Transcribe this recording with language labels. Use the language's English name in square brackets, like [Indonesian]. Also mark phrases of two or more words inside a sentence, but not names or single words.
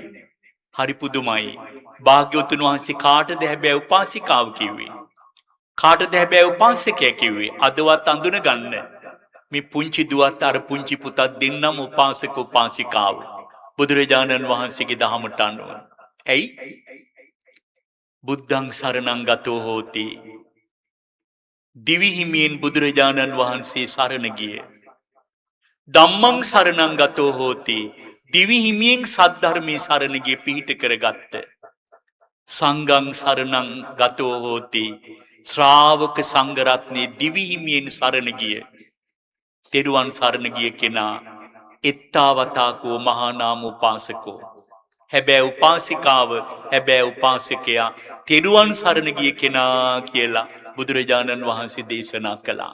[Sinhala] හරි පුදුමයි. භාග්‍යවතුන් වහන්සේ කාටද හැබැයි උපාසිකාව කිව්වේ? කාටද හැබැයි උපාසකයා කිව්වේ? අදවත් අඳුන ගන්න. මේ පුංචි දුවත් අර පුංචි පුතත් දෙන්නම උපාසක උපාසිකාව බුදුරජාණන් වහන්සේගේ දහමට අනුව. ඇයි? [Pali] බුද්ධං සරණං ගතෝ හෝති. [Sinhala] දිවි හිමියෙන් බුදුරජාණන් වහන්සේ සරණ ගියේ. [Pali] ධම්මං සරණං ගතෝ හෝති. [Sinhala] දිවි හිමියෙන් සද්ධර්මයේ සරණ ගිය පිහිට කරගත්ත. [Pali] සංඝං සරණං ගතෝ හෝති. [Sinhala] ශ්‍රාවක සංඝ රත්නේ දිවි හිමියෙන් සරණ ගිය. තෙරුවන් සරණ ගිය කෙනා [Pali] එත්තාවතාකෝ මහා නාම උපාසකෝ. [Sinhala] හැබැයි උපාසිකාව හැබැයි උපාසකයා තෙරුවන් සරණ ගිය කෙනා කියලා බුදුරජාණන් වහන්සේ දේශනා කළා.